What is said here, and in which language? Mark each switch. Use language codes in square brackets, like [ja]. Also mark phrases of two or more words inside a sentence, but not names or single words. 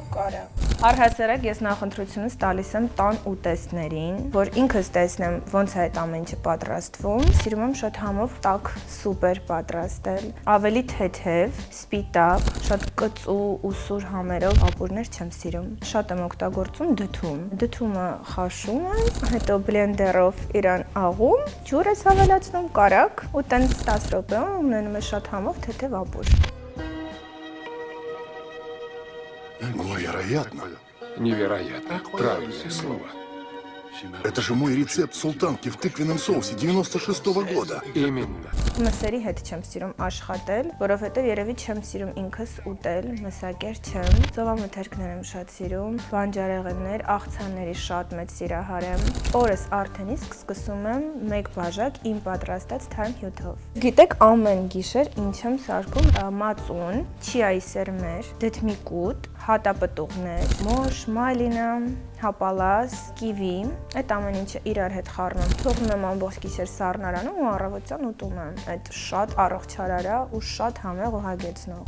[hy] կարակ։ Առհասարակ ես նախընտրությունս տալիս եմ տան ուտեստներին, որ ինքս տեսնեմ ոնց է այդ ամեն ինչը պատրաստվում։ Սիրում եմ շատ համով տաք սուպեր պատրաստել, ավելի թեթև, սպիտակ, շատ կծու ու սուր համերով ապուրներ չեմ սիրում։ Շատ եմ օգտագործում դդում։ Դդումը խաշում եմ, հետո բլենդերով իրան աղում, ջուր ես հավելացնում, կարակ ու տենց 10 րոպեում ունենում է շատ համով թեթև ապուր։ [ru] Невероятно. Невероятно. Правильное слово. Это же мой рецепт султанки в тыквенном соусе 96-го года. Именно. [hy] Մսերի հետ չեմ սիրում աշխատել, որովհետև երևի չեմ սիրում ինքս ուտել, մսակեր չեմ։ Ծովամթերքներ եմ շատ սիրում, բանջարեղեններ, աղցանների շատ մեծ սիրահար եմ։ Օրս արդեն իսկ սկսում եմ 1 բաժակ իմ պատրաստած թարմ հյութով։ Գիտեք, ամեն գիշեր ինչ եմ սարքում մածուն, չիայի սերմեր, դդմիկուտ, հատապտուղներ, մոշ, մալինա, հապալաս, կիվի, այդ ամեն ինչը իրար հետ խառնում, թողնում եմ ամբողջ գիշեր սառնարանում ու առավոտյան ուտում եմ։ Այդ շատ առողջարար է ու շատ համեղ ու հագեցնող։